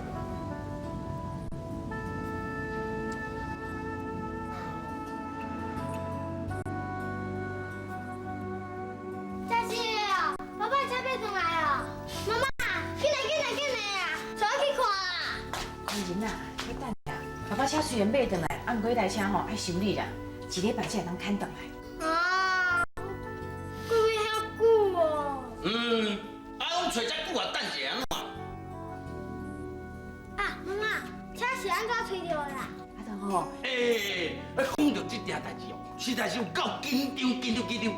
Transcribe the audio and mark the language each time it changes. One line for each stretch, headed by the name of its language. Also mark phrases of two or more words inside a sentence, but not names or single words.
Min Nan Chinese: 嘉欣，爸爸车买转来了，妈妈，紧来啊，带我去看啊！安仁啊，你等下，爸爸车虽然买转来，啊，不过迄台车吼爱修理啦，一礼拜才会当牵转来。啊，过要遐久哦。拢找遮久啊，等一下安怎？啊，妈妈，车是安怎吹到的啦？啊，就吼，讲到这件代志哦，实在是有够紧张。